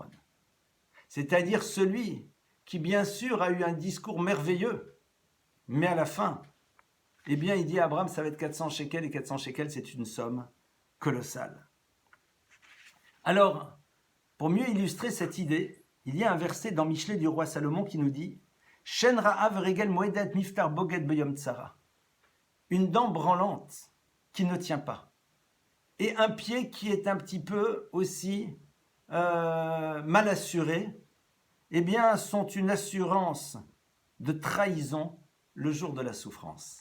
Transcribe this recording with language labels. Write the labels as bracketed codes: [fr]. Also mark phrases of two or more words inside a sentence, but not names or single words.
[fr] C'est-à-dire celui qui, bien sûr, a eu un discours merveilleux, mais à la fin, eh bien, il dit à Abraham, ça va être 400 shekels, et 400 shekels, c'est une somme colossale. Alors, pour mieux illustrer cette idée, il y a un verset dans Michelet du roi Salomon qui nous dit « [he] שן רעה רגל מועדת מבטח בוגד ביום צרה [fr] » une dent branlante qui ne tient pas. Et un pied qui est un petit peu aussi mal assuré, eh bien, sont une assurance de trahison le jour de la souffrance.